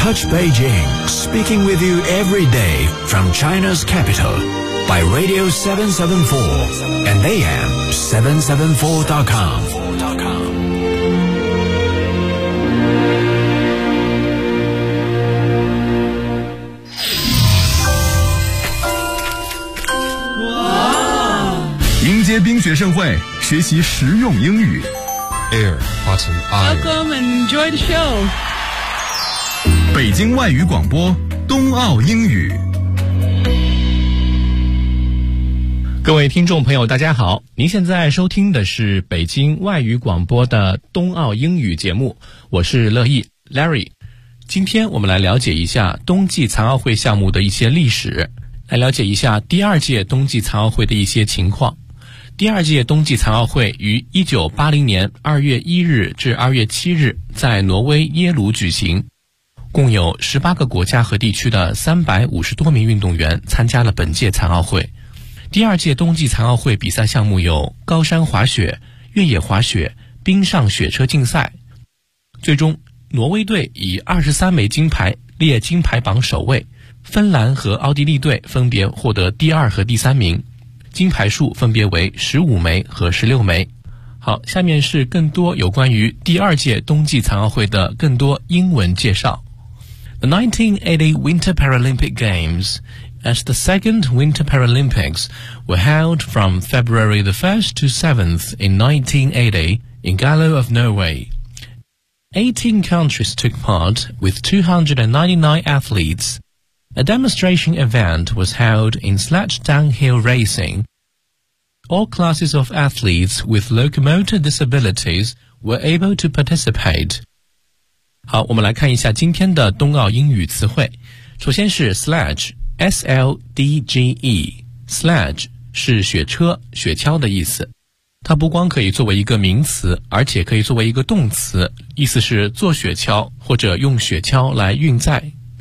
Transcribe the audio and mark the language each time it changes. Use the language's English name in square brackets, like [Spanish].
[English] Beijing, speaking with you every day from China's capital by Radio 774 and AM774.com. Wow. [Chinese] 迎接冰雪盛会，学习实用英语。 [English] Air, button, iron. Welcome and enjoy the show. [Chinese] 北京外语广播冬奥英语，各位听众朋友大家好，您现在收听的是北京外语广播的冬奥英语节目，我是乐意 Larry。今天我们来了解一下冬季残奥会项目的一些历史，来了解一下第二届冬季残奥会的一些情况。第二届冬季残奥会于1980年2月1日至2月7日在挪威耶鲁举行，共有18个国家和地区的350多名运动员参加了本届残奥会。第二届冬季残奥会比赛项目有高山滑雪、越野滑雪、冰上雪车竞赛。最终，挪威队以23枚金牌列金牌榜首位，芬兰和奥地利队分别获得第二和第三名，金牌数分别为15枚和16枚。好，下面是更多有关于第二届冬季残奥会的更多英文介绍。 [English] The 1980 Winter Paralympic Games, as the second Winter Paralympics, were held from February the 1st to 7th in 1980 in Gallo of Norway. 18 countries took part with 299 athletes. A demonstration event was held in sledge downhill racing. All classes of athletes with locomotor disabilities were able to participate. [Chinese] 好，我们来看一下今天的冬奥英语词汇。首先是 sledge, S-L-D-G-E, sledge 是雪车、雪橇的意思。它不光可以作为一个名词，而且可以作为一个动词，意思是坐雪橇或者用雪橇来运载。